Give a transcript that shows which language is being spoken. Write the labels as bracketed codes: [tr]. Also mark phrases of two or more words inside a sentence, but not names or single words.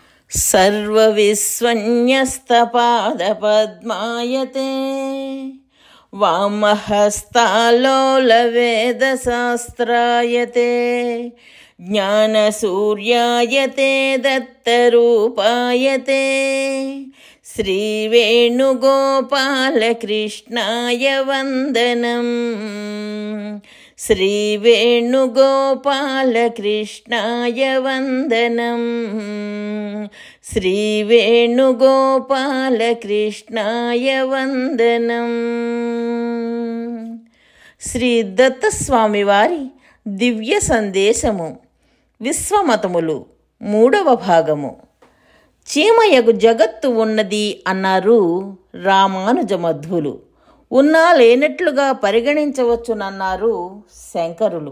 [sa] सर्वविस्वन्यस्तपादपद्मायते वामहस्तालोलवेदशास्त्रायते ज्ञानसूर्यायते दत्तरूपायते श्रीवेणुगोपालकृष्णाय वन्दनम्। श्रीवेणुगोपालकृष्णाय वन्दनम्। श्रीवेणुगोपालकृष्णाय वन्दनम्। [te] శ్రీ దత్తస్వామి వారి దివ్య సందేశము విశ్వమతములు 3వ భాగము. చీమయగు జగత్తు ఉన్నది అన్నారు రామానుజ మధ్వులు. ఉన్నా లేనట్లుగా పరిగణించవచ్చునన్నారు శంకరులు.